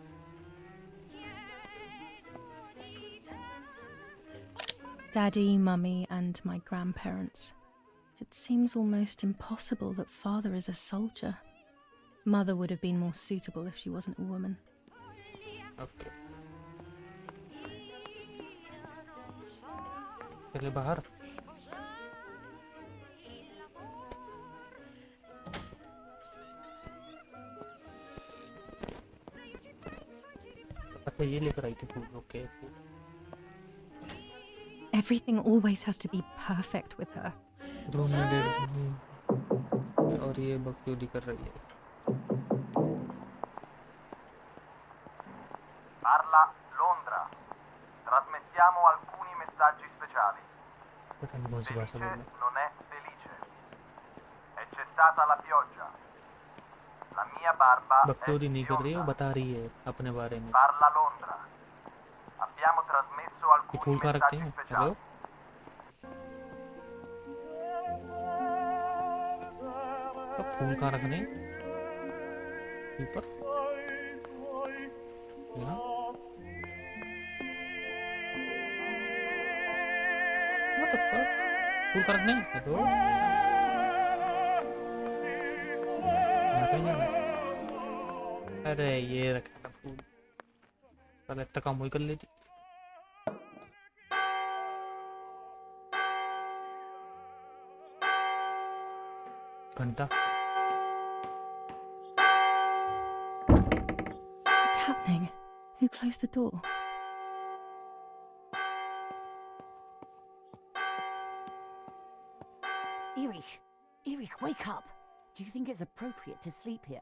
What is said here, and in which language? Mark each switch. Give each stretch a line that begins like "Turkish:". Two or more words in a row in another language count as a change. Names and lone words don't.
English: Daddy, Mummy, and my grandparents. It seems almost impossible that Father is a soldier. Mother would have been more suitable if she wasn't a woman.
Hindi: ओके चले बाहर अच्छा ये लेकर आई थी फूल ओके
English: Everything always has to be perfect with her.
Hindi: रूम में डेढ़ दिन और ये बकचोदी कर रही है
Italian: Parla Londra. Trasmettiamo alcuni messaggi speciali.
Hindi: पता नहीं कौन सी भाषा
Italian: Felice
Hindi: बोल रहा
Italian: non è felice. E c'è stata la pioggia. La mia barba è
Hindi: बकचोदी नहीं कर रही है वो
Italian: bionda.
Hindi: बता रही है अपने बारे में
Italian: Parla Londra. Abbiamo trasmesso
Hindi: ये फूल
Italian: alcuni
Hindi: कहाँ रखते
Italian: messaggi
Hindi: हैं
Italian: speciali.
Hindi: हेलो तो फूल कहाँ रखने हैं? ऊपर यहाँ
English: What the fuck?
Hindi: फूल कहाँ रखने हैं? हेलो यहाँ कहीं जाना है? अरे ये रखा था फूल पहले इतना काम वही कर लेती घंटा
English: What's happening? Who closed the door? Erich, wake up. Do you think it's appropriate to sleep here?